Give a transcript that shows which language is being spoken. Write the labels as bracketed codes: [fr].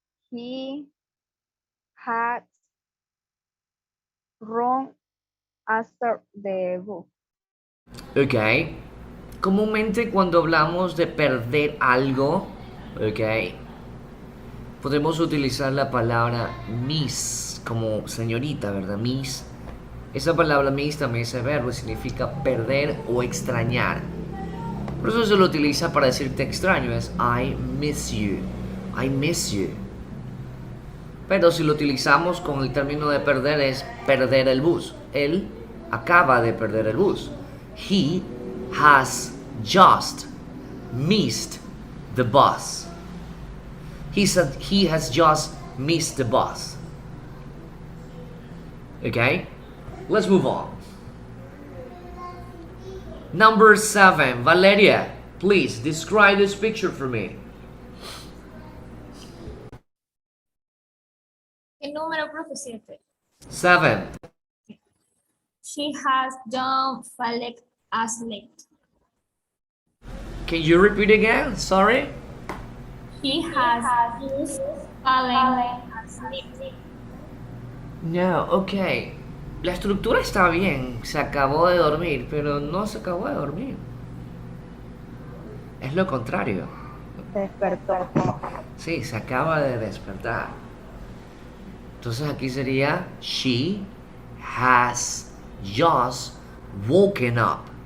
[en] He had run after the book. Ok. [es] Comúnmente cuando hablamos de perder algo, ok, podemos utilizar la palabra miss como señorita, ¿verdad? Miss. Esa palabra miss también, ese verbo, significa perder o extrañar. Por eso se lo utiliza para decirte extraño, es [en] I miss you. I miss you. [es] Pero si lo utilizamos con el término de perder es perder el bus. Él acaba de perder el bus. [en] He has just missed the bus. He said he has just missed the bus. Okay? Let's move on. Number 7. Valeria, please describe this picture for me. [es] ¿Qué número, profe? 7. 7. [en] She has done fallen asleep. Can you repeat again? Sorry? He has just fallen asleep. No, ok. [es] La estructura está bien. Se acabó de dormir, pero no se acabó de dormir. Es lo contrario. Se despertó. Sí, se acaba de despertar. Entonces aquí sería [en] she has just woken up.